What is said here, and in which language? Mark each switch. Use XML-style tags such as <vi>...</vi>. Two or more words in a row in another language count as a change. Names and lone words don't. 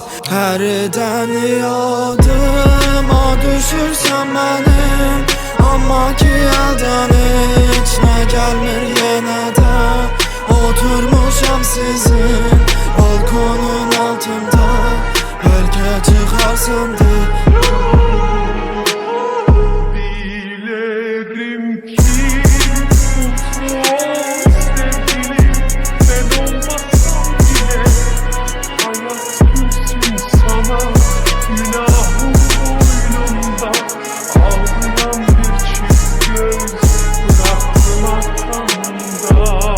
<az>Hərdən yadıma düşürsən mənim, amma ki əldən heç nə gəlmir yenə də. Oturmuşam sizin balkonun altında, bəlkə çıxarsındır.</az> <tr>Dilerim ki mutlu ol sevgilim, ben olmasam bile hayat gülsün sana. Günahım boynumda ağlayan bir çift göz bıraktın arkamda.</tr>